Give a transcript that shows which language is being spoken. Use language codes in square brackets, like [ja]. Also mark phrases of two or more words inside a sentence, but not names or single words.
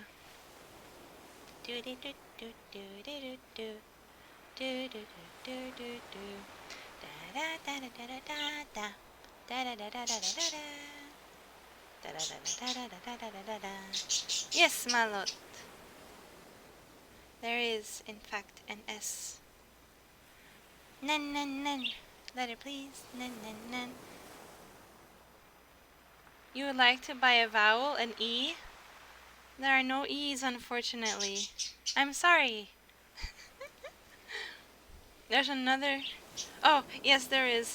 [en] Yes, my lord. There is, in fact, an S. Nen, nen, nen. Letter, please. Nen, nen, nen. You would like to buy a vowel, an E? There are no E's, unfortunately. I'm sorry. There's another. Oh, yes, there is.